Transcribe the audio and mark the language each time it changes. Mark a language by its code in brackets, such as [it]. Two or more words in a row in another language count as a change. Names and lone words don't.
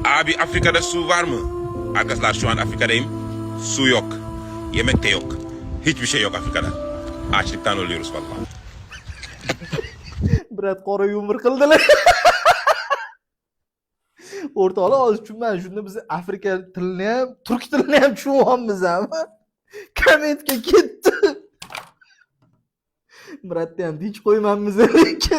[tr] Abi Afrika'da su var mı? Arkadaşlar şu an Afrika'dayım. Su yok. Yemek de yok. Hiçbir şey yok Afrika'da. Açlıktan ölüyoruz vallahi. [uz] Brat qora yumur qildilar. O'rtoqlar hozir tushunmadim. Shunda biz Afrika tilini ham, turk tilini ham tushunyapmiz ama kommentga ketdi. Bratni ham tinch qo'ymanmiz lekin.